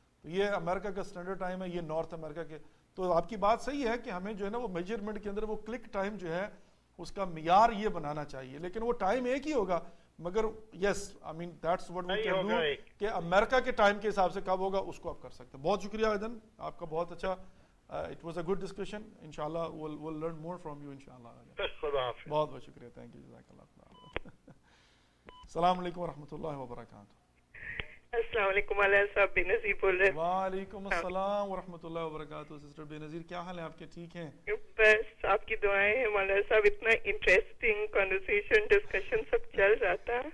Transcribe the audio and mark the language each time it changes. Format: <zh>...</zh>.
<ur>تو یہ امریکہ کا اسٹینڈرڈ ٹائم ہے, یہ نارتھ امریکہ کے. تو آپ کی بات صحیح ہے کہ ہمیں جو ہے نا وہ میجرمنٹ کے اندر وہ کلک ٹائم جو ہے اس کا معیار یہ بنانا چاہیے, لیکن وہ ٹائم ایک ہی ہوگا. مگر</ur> <en>yes I mean that's what we can do</en> <ur>کہ امریکہ کے ٹائم کے حساب سے کب ہوگا اس کو آپ کر سکتے ہیں. بہت شکریہ ایدن, آپ کا بہت اچھا,</ur> <en>It was a good discussion. انشاءاللہ we'll learn more from you انشاءاللہ.</en> <ur>بہت بہت شکریہ,</ur> <en>thank you,</en> <ur>جزاک اللہ. السلام علیکم ورحمۃ اللہ وبرکاتہ. السلام علیکم مولانا صاحب, بے نظیر بول رہے ہیں. وعلیکم السلام ورحمۃ اللہ وبرکاتہ. سسٹر بے نظیر کیا حال ہے آپ کے, ٹھیک ہیں؟ بس آپ کی دعائیں ہیں مولانا صاحب, اتنا انٹرسٹنگ کنورسیشن ڈسکشن سب چل رہا تھا</ur>